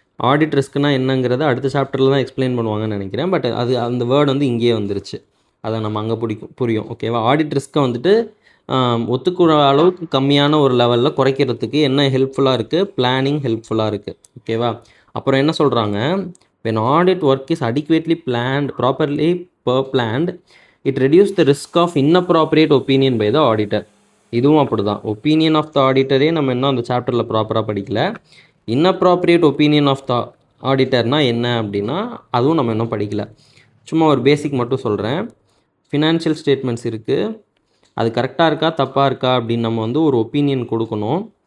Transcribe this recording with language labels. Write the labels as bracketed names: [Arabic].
[Tamil] Audit ரிஸ்க்னால் என்னங்கிறத அடுத்த சாப்டரில் தான் எக்ஸ்பிளைன் பண்ணுவாங்கன்னு நினைக்கிறேன். பட் அந்த வேர்டு வந்து இங்கேயே வந்துருச்சு, அதை நம்ம அங்கே புரியும். ஓகேவா, ஆடிட் ரிஸ்க்கை வந்துட்டு ஒத்துக்கிற அளவுக்கு கம்மியான ஒரு லெவலில் குறைக்கிறதுக்கு என்ன ஹெல்ப்ஃபுல்லாக இருக்குது, பிளானிங் ஹெல்ப்ஃபுல்லாக இருக்குது. ஓகேவா, அப்புறம் என்ன சொல்கிறாங்க, [English] when audit work is adequately planned, properly planned, it reduce the risk of inappropriate opinion by the auditor. [Tamil] இதுவும் அப்படி தான். ஒப்பீனியன் ஆஃப் த ஆடிட்டரே நம்ம இன்னும் அந்த சாப்டரில் ப்ராப்பராக படிக்கல. inappropriate opinion ஆஃப் த ஆடிட்டர்னால் என்ன அப்படின்னா அதுவும் நம்ம இன்னும் படிக்கல. சும்மா ஒரு பேசிக் மட்டும் சொல்கிறேன். ஃபினான்ஷியல் ஸ்டேட்மெண்ட்ஸ் இருக்குது, அது கரெக்டாக இருக்கா தப்பாக இருக்கா அப்படின்னு நம்ம வந்து ஒரு ஒப்பீனியன் கொடுக்கணும்.